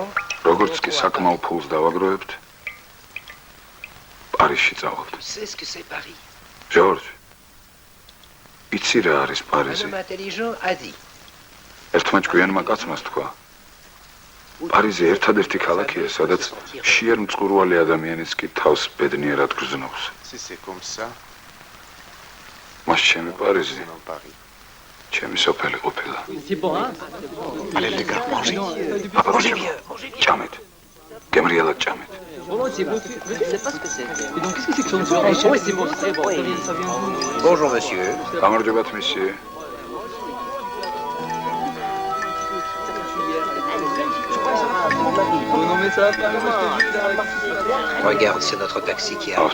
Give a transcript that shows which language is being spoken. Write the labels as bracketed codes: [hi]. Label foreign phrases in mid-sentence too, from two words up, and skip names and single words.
[ka] როგორც კი საკმაო ფულს დავაგროვებთ, პარიზში წავალთ. [fr] tu sais ce que c'est Paris. [ka] ჯორჯ, იცი რა არის [fr] Un [ka] პარიზი? [fr] homme intelligent a dit. [ka] ერთმა ჭკვიანმა კაცმა თქვა, პარიზი ერთადერთი ქალაქია, სადაც შიერ მწყურვალი ადამიანიც კი თავს ბედნიერად გრძნობს. [fr] Si c'est comme ça, [ka] მას ჩემი პარიზი [fr] c'est dans Paris. [ka] ჩემი სოფელი ყოფილა. [fr] Allez les gars, mangez. [ka] ჭამეთ. გემრიელად ჭამეთ. [fr] Bonjour, monsieur. [ka] გამარჯობათ მისიე. [fr] Regarde, c'est notre taxi qui arrive.